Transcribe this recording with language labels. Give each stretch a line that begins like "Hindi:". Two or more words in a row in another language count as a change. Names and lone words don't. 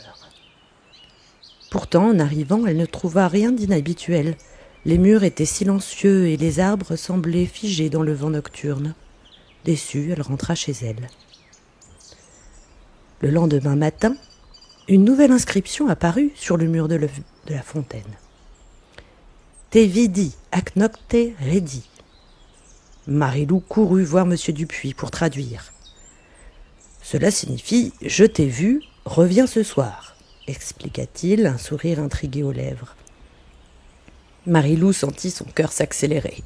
French: Pourtant, en arrivant, elle ne trouva rien d'inhabituel. Les murs étaient silencieux et les arbres semblaient figés dans le vent nocturne. Déçue, elle rentra chez elle. Le lendemain matin, une nouvelle inscription apparut sur le mur de la fontaine.
Latin: « Te vidi ac nocte redi »
French: Marie-Lou courut voir M. Dupuis pour traduire. « Cela signifie « Je t'ai vu, reviens ce soir », expliqua-t-il, un sourire intrigué aux lèvres. Marie-Lou sentit son cœur s'accélérer.